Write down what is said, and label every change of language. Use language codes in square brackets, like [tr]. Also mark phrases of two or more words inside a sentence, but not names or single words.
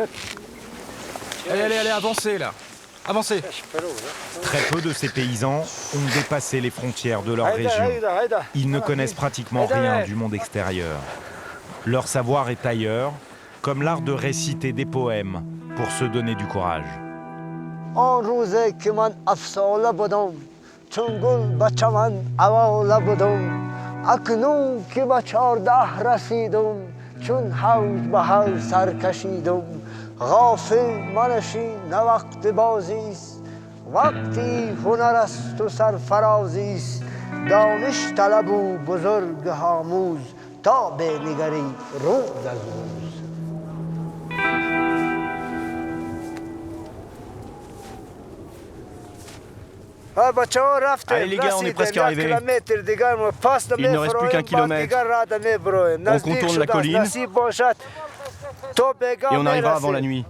[fr] Allez, allez, allez, avancez là. Avancez. Très peu de ces paysans ont dépassé les frontières de leur région. Ils ne connaissent pratiquement rien du monde extérieur. Leur savoir est ailleurs, comme l'art de réciter des poèmes pour se donner du courage. [tg] آن روزه که من افسانه بودم چون گل به چمن اواله بودم اکنون که به 14 رسیدم چون حوض به حوض سر کشیدم غافل منشین نه وقت بازی است وقتی هنر است و سرفرازی است دانش طلب و بزرگ آموز تا بنگری روز از روز. [fr] Allez les gars, on est presque arrivés. Il ne reste plus qu'un kilomètre. On contourne la colline et on arrivera avant la nuit.